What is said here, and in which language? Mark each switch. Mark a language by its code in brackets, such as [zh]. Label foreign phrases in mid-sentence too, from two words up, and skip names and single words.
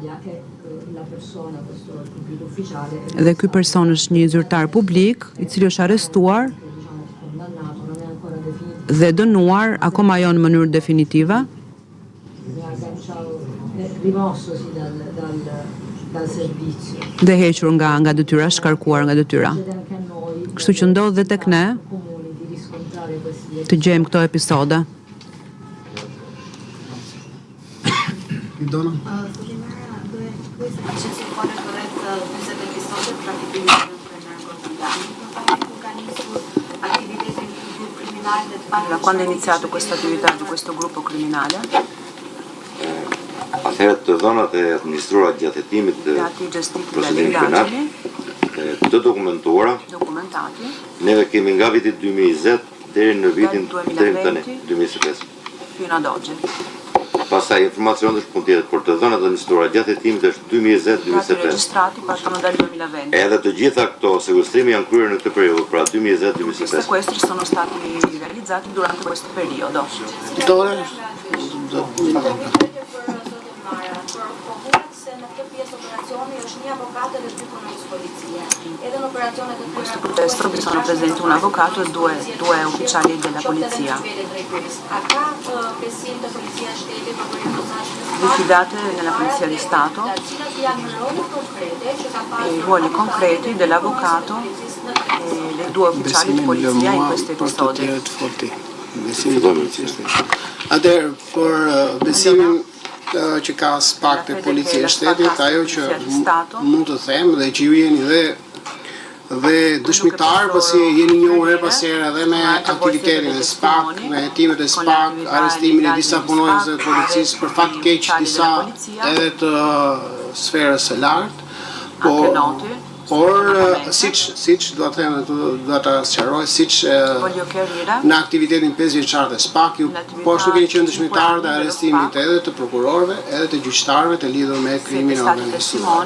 [sq] dhe ky person është një zyrtar publik i cili është arrestuar dhe dënuar akoma jo në mënyrë definitive dhe hequr nga detyra, shkarkuar nga detyra. Kështu që ndodh dhe tek ne të gjejmë këto episode. Dona? [it] Da quando è iniziato questa attività di questo gruppo criminale? [sq] Atëherë të dhënat e administruara gjatë hetimit të procedimit penal të dokumentuara, neve kemi nga viti 2020 deri në vitin deri tani 2025. [it] Fino ad oggi. [sq] Pastaj informacioni është punë tjetër, por të dhënat administruara gjatë hetimit është 2020-2025. [it] Registrati partono dal 2020. [sq] Edhe të gjitha këto sekuestrimi janë kryer në këtë periudhë, pra 2020-2025. [it] I sequestri sono stati realizzati durante questo periodo. In questo contesto vi sono presenti un avvocato e due ufficiali della polizia. Vi fidate nella Polizia di Stato e i ruoli concreti dell'avvocato e dei 2 ufficiali di polizia in questi episodi. [sq] Atëherë, për besimin që ka SPAK të policia e shtetit, ajo që mund të them dhe që ju jeni dhe dëshmitar, pasi jeni njohur pas here edhe me aktivitetin e SPAK, me hetimet e SPAK, arrestimin e disa punonjësve të policisë për fat keq disa edhe të sferës së lartë, por siç do të them, do ta sqaroj, siç në aktivitetin 5 vjeçar të SPAK, ju po ashtu keni qenë dëshmitar të arrestimit edhe të prokurorëve, edhe të gjyqtarëve të lidhur me krimin organizuar.